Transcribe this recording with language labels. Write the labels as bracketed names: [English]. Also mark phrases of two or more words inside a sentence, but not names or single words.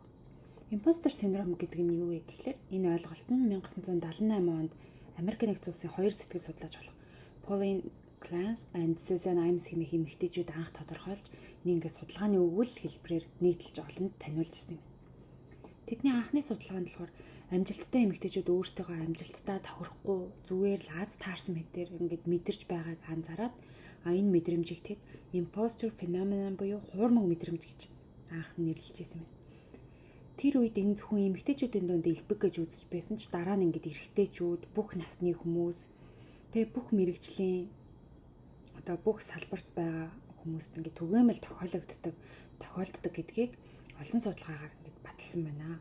[Mongolian] Импостер синдром гэдэг нь юу вэ гэхээр энэ ойлголт нь 1978 онд Америк нэгдсэн улсын хоёр сэтгэл судлаач болох Pauline Clance and Susan Imes хэмээх эмэгтэйчүүд анх тодорхойлж нэг судалгааны өгүүл хэлбэрээр нийтэлж олонд таниулж ирсэн юм. Тэдний анхны судалгаанд болохоор амжилттай эмэгтэйчүүд өөрсдөө амжилттай тохирохгүй зүгээр л аз таарсан мэтээр мэдэрч байгааг анзаараад энэ мэдрэмжийг тэд [English] imposter phenomenon [Mongolian] буюу хуурмаг мэдрэмж гэж анх нэрлэж ирсэн юм. Тэр үед энэ зөвхөн эмэгтэйчүүдийн дунд элбэг гэж үзэж байсан ч дараа нь эрэгтэйчүүд, бүх насны хүмүүс, бүх мэрэгжлийн бүх салбарт байгаа хүмүүст түгээмэл тохиолддог гэдгийг олон судалгаагаар баталсан байна.